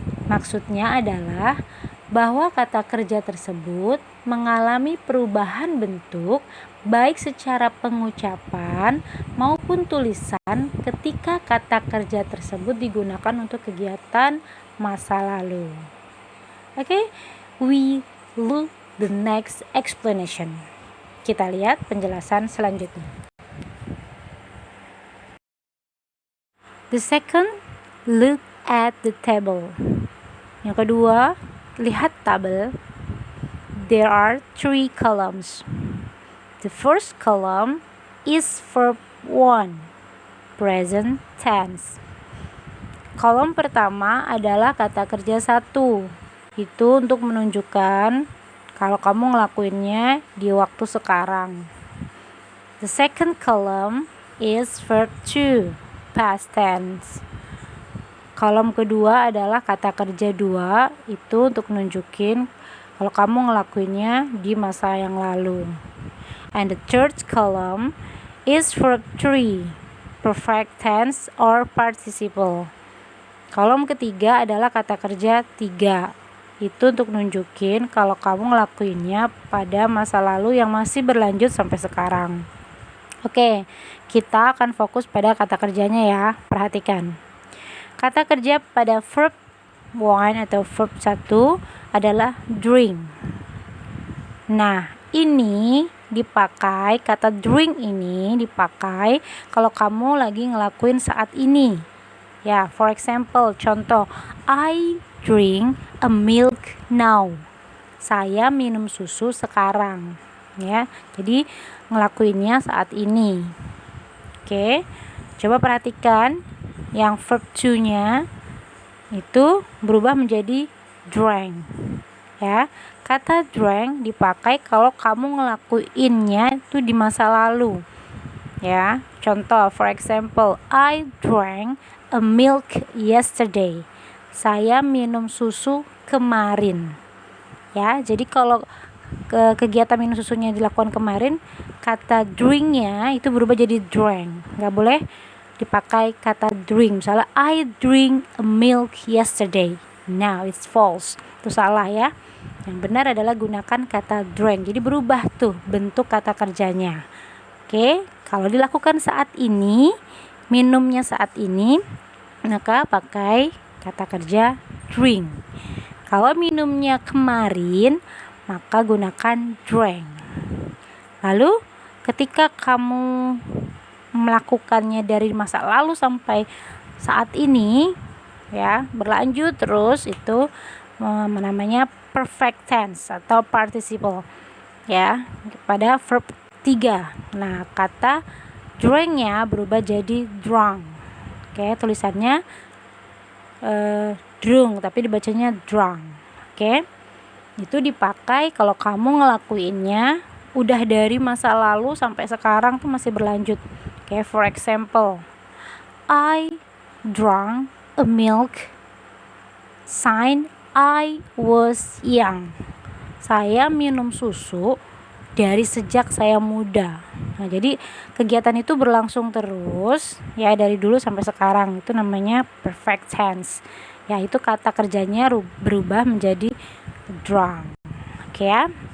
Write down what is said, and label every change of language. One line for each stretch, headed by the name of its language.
Indonesian: Maksudnya adalah bahwa kata kerja tersebut mengalami perubahan bentuk baik secara pengucapan maupun tulisan ketika kata kerja tersebut digunakan untuk kegiatan masa lalu.
English: Okay, we look the next explanation.
Indonesian: Kita lihat penjelasan selanjutnya.
English: The second, look at the table.
Indonesian: Yang kedua, lihat tabel.
English: There are 3 columns. The first column is verb 1, present tense.
Indonesian: Kolom pertama adalah kata kerja 1. Itu untuk menunjukkan kalau kamu ngelakuinnya di waktu sekarang.
English: The second column is verb 2, past tense.
Indonesian: Kolom kedua adalah kata kerja 2, itu untuk nunjukin kalau kamu ngelakuinnya di masa yang lalu.
English: And the third column is verb 3, perfect tense or participle.
Indonesian: Kolom ketiga adalah kata kerja 3. Itu untuk nunjukin kalau kamu ngelakuinnya pada masa lalu yang masih berlanjut sampai sekarang. Oke, kita akan fokus pada kata kerjanya ya. Perhatikan. Kata kerja pada verb 1 atau verb 1 adalah drink. Nah, ini dipakai, kata drink ini dipakai kalau kamu lagi ngelakuin saat ini.
English: Ya, for example, contoh, I drink a milk now.
Indonesian: Saya minum susu sekarang. Ya, jadi ngelakuinnya saat ini. Oke, coba perhatikan yang verb 2-nya itu berubah menjadi drank. Ya, kata drank dipakai kalau kamu ngelakuinnya itu di masa lalu.
English: Ya, contoh, for example, I drank a milk yesterday.
Indonesian: Saya minum susu kemarin. Ya, jadi kalau kegiatan minum susunya dilakukan kemarin, kata drinknya itu berubah jadi drank. Nggak boleh dipakai kata drink.
English: Misalnya, I drink a milk yesterday. Now it's false.
Indonesian: Itu salah ya. Yang benar adalah gunakan kata drank. Jadi berubah tuh bentuk kata kerjanya. Oke, kalau dilakukan saat ini, minumnya saat ini, maka pakai kata kerja drink. Kalau minumnya kemarin, maka gunakan drank. Lalu ketika kamu melakukannya dari masa lalu sampai saat ini, ya, berlanjut terus, itu namanya perfect tense atau participle, ya, pada verb 3. Nah, kata drank-nya berubah jadi drunk. Oke, tulisannya drunk tapi dibacanya drunk. Oke, itu dipakai kalau kamu ngelakuinnya udah dari masa lalu sampai sekarang tuh masih berlanjut.
English: Oke, for example, I drank a milk since I was young.
Indonesian: Saya minum susu dari sejak saya muda. Nah, jadi kegiatan itu berlangsung terus ya dari dulu sampai sekarang. Itu namanya perfect tense. Ya, itu kata kerjanya berubah menjadi drunk. Oke ya.